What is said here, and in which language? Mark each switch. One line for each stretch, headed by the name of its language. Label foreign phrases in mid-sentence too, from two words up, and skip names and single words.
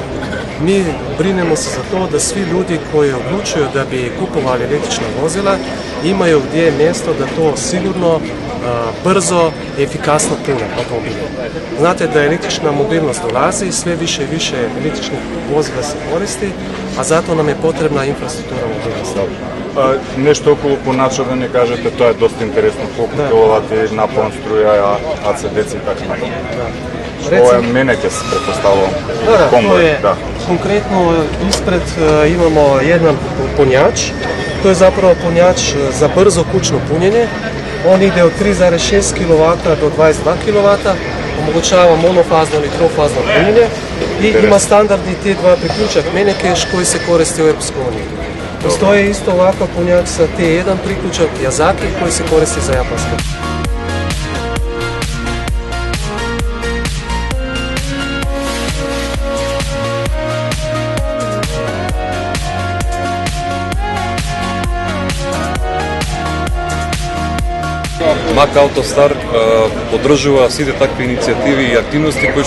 Croatian: Mi brinemo se za to da svi ljudi koji odlučuju da bi kupovali električna vozila imaju gdje je mjesto da to sigurno, brzo i efikasno pune automobile. Znate da električna mobilnost dolazi, sve više i više električnih vozila se koristi, a zato nam je potrebna infrastruktura mobilnosti.
Macedonian: Нешто околу поначал да не кажете, тоа е доста интересно, колку киловати напон струја, АЦДЦ и така натаму. Ова е мене ќе се претпоставувам.
Croatian: Konkretno ispred imamo jedan punjač, to je zapravo punjač za brzo kućno punjenje. On ide od 3,6 kW do 22 kW, omogućava monofazno ili trofazno punjenje i ima standardni T2 priključak Menekeš koji se koristi u EU. Postoji isto ovakav punjač sa T1 priključak Yazaki koji se koristi za japanske.
Macedonian: Мак Автостар поддржува сите такви иницијативи и активности кои